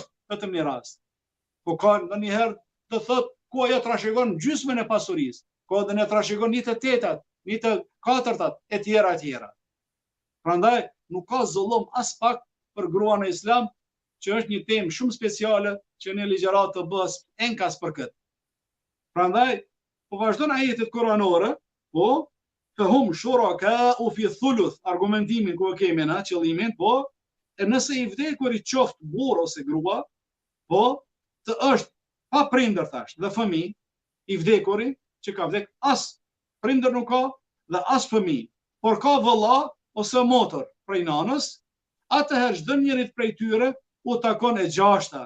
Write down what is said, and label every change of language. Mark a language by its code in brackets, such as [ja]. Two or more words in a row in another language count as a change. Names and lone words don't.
[sq] Nuk është vetëm një rast. Po ka ndonjëherë të thot ku ajo trashëgon gjysmën e pasurisë, ku edhe ne trashëgon 1/8, 1/4 e tjera e tjera. Prandaj nuk ka zullum as pak për gruan e Islam, që është një temë shumë speciale që në ligjërat të bëhet enkas për këtë. Prandaj po vazhdon ajetet kuranore, po [ar] فهم شركاء في الثلث, [sq] argumentimin ku e kemi na qëllimin, po e nëse i vdekurit qoftë burr ose grua, po të është pa prindër thash, dhe fëmijë, i vdekuri që ka vdek as prindër nuk ka dhe as fëmijë, por ka vëlla ose motër prej nanës, atëherë çdo njërit prej tyre u takon e gjashta.